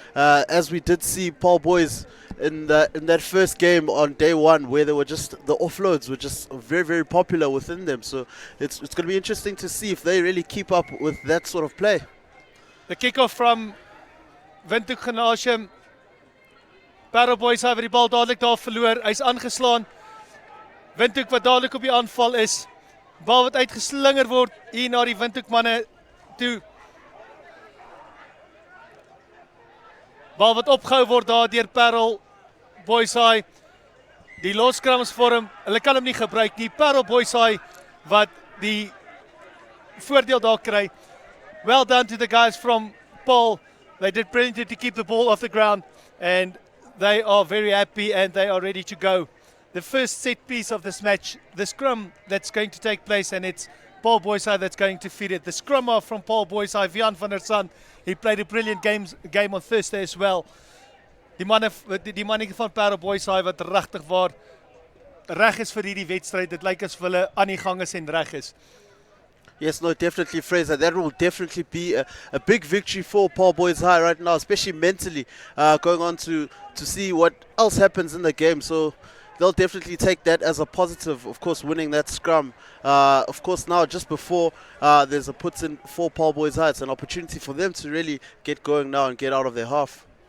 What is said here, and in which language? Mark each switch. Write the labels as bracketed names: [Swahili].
[English] As we did see Paarl Boys in that first game on day one, where they were just, the offloads were just very, very popular within them. So it's going to be interesting to see if they really keep up with that sort of play. The kick-off from Windhoek Gymnasium. [Afrikaans] Paarl Boys High wat die bal dadelik daar verloor. Hy's aangeslaan. Windhoek wat dadelik op die aanval is. Bal wat uitgeslinger word hier na die Windhoek manne toe. Bal wat opgehou word daar deur Paarl Boys High. Die loskrumsvorm, hulle kan hom nie gebruik nie. Paarl Boys High wat die voordeel daar kry. [English] Well done to the guys from Paarl. They did brilliantly to keep the ball off the ground, and they are very happy and they are ready to go. The first set piece of this match, the scrum that's going to take place, and it's Paarl Boys High that's going to feed it. The scrum off from Paarl Boys High, Vian van der Sand, he played a brilliant game on Thursday as well. [Afrikaans] Die manne van Paarl Boys High wat regtig waar reg is vir hierdie wedstryd. Dit lyk asof hulle aan die gang is en reg is. [English] Yes, no, definitely, Fraser. That will definitely be a big victory for Paarl Boys High right now, especially mentally, going on to see what else happens in the game. So they'll definitely take that as a positive, of course, winning that scrum. Of course, now just before there's a puts in for Paarl Boys High, it's an opportunity for them to really get going now and get out of their half.